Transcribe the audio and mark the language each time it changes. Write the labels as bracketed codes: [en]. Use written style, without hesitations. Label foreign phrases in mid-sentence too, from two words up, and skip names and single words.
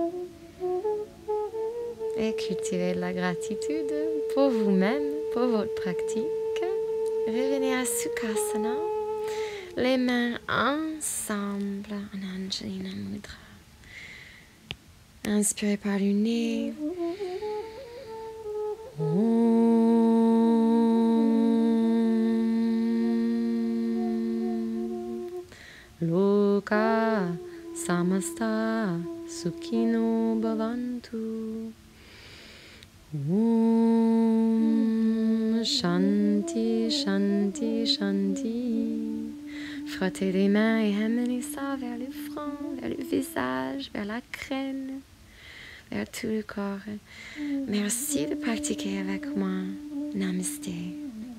[fr] et cultiver la gratitude pour vous-même, pour votre pratique. Revenez à Sukhasana, les mains ensemble en Anjalina Mudra. Inspirez par le nez. [sa] Loka samasta sukhino bhavantu. Shanti, shanti, shanti. [fr] Frottez les mains et amenez ça vers le front, vers le visage, vers la crâne, vers tout le corps. Merci de pratiquer avec moi. Namaste.